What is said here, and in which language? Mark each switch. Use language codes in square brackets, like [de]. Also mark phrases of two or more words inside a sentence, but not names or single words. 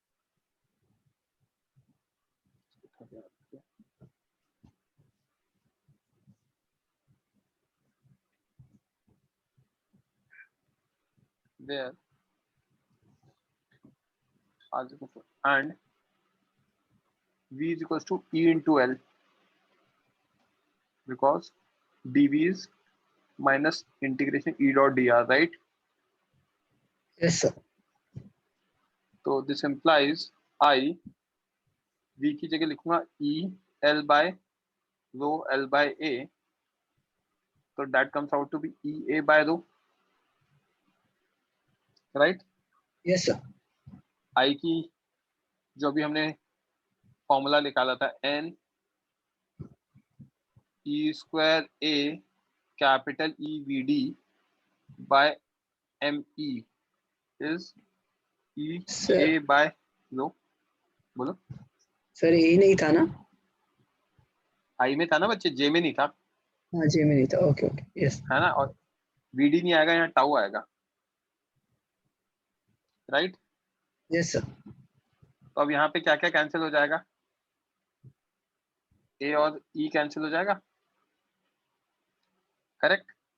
[en] where r is equals to and v is equals to E into L, because dv is minus integration E dot dr, right? yes sir, तो this implies I v [hi] की जगह लिखूंगा [en] E L by rho L by A, तो that comes out to be E A by rho, right? yes sir, [hi] I की जो भी हमने फॉर्मूला निकाला था [en] n E square A capital E V D by M E is E sir, [hi] A by लो, बोलो। सर ये नहीं था ना? आई में था ना बच्चे, जे में नहीं था, हाँ जी में नहीं था, [en] okay okay, yes [hi] है ना? और वीडी नहीं आएगा, यहाँ टाउ आएगा, राइट? [en] yes sir, [hi] तो अब यहाँ पे क्या क्या कैंसिल हो जाएगा? ए और ई कैंसिल हो जाएगा, करेक्ट?